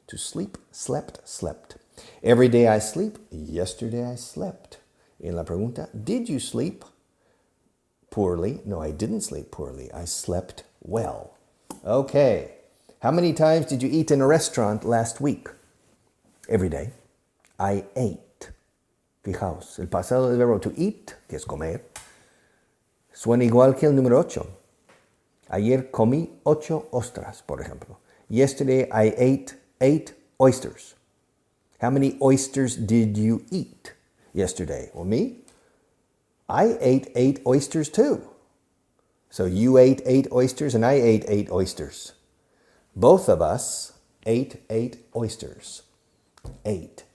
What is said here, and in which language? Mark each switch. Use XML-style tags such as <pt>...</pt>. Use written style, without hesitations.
<en>To sleep, slept. Every day I sleep. Yesterday I slept.</en> <es>En la pregunta,</es> <en>did you sleep poorly? No, I didn't sleep poorly. I slept well. Okay. How many times did you eat in a restaurant last week? Every day. I ate.</en> <es>Fijaos, el pasado del verbo to eat, que es comer, suena igual que el número 8. Ayer comí 8 ostras, por ejemplo.</es> <en>Yesterday I ate 8 oysters. How many oysters did you eat yesterday? Well, me? I ate 8 oysters too. So you ate 8 oysters and I ate 8 oysters. Both of us ate 8 oysters. 8.</en>